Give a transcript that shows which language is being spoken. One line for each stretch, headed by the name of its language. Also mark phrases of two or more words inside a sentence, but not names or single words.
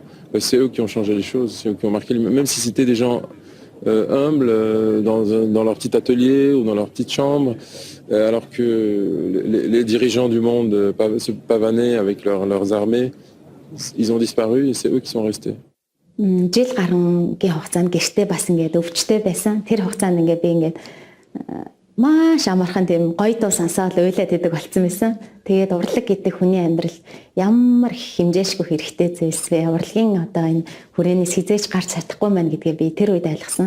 French: C'est eux qui ont changé les choses, c'est eux qui ont marqué, même si c'était des gens humbles dans leur petit atelier ou dans leur petite chambre, alors que les dirigeants du monde se pavanaient avec leurs armées, ils ont disparu et c'est eux qui sont restés.
Mongolian: Жил гарангийн хугацаанд гэртээ бас ингээд өвчтэй байсан. Тэр хугацаанд ингээд би ингээд маш амархан тийм гоё дуу сонсоод уйлаад идэг болсон байсан. Тэгээд урлаг гэдэг хүний амьдрал ямар хэмжээшгүй хэрэгтэй зүйлс вэ? Урлагийн одоо энэ хүрээнээс хизээж гарч чадахгүй маань гэдгээ би тэр үед ойлгосон.